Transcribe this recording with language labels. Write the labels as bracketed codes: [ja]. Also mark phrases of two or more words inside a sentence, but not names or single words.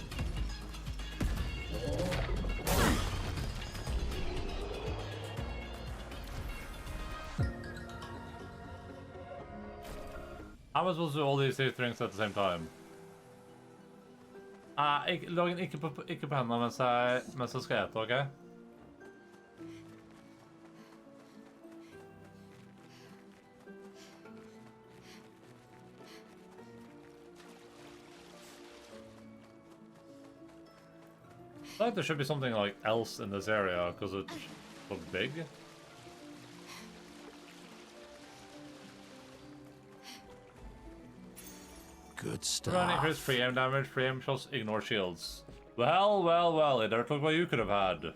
[en] How am I supposed to do all these things at the same time? Logan, [no] ikke på hendene mens jeg skal ete, ok? [en] I feel like there should be something like else in this area because it's so big. Good stuff. Running increased free aim damage, free aim shots, ignore shields. Well, well, well, it never took what you could have had.